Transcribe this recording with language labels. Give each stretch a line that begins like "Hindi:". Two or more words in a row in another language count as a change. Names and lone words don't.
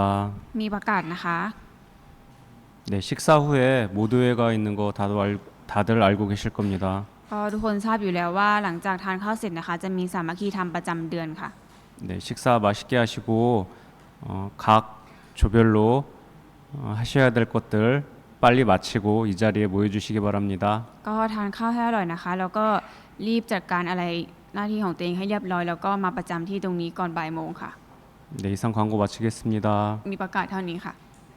Thai: มีประกาศนะคะ
Korean: 네, 식사 후에 모두회가 있는 거 다들 알고 계실 겁니다.
Thai: ก็ทุกคนทราบอยู่แล้วว่าหลังจากทานข้าวเสร็จนะคะ จะมีสามัคคีธรรมประจำเดือนค่ะ
Korean: 네, 식사 맛있게 하시고 각 조별로 하셔야 될 것들 빨리 마치고 이 자리에 모여주시기 바랍니다.
Thai: ก็ทานข้าวให้อร่อยนะคะ แล้วก็รีบจัดการอะไรหน้าที่ของตัวเองให้เรียบร้อย แล้วก็มาประจำที่ตรงนี้ก่อนบ่ายโมงค่ะ
Korean: 네, 이상 광고 마치겠습니다.
Thai: มีประกาศเท่านี้ค่ะ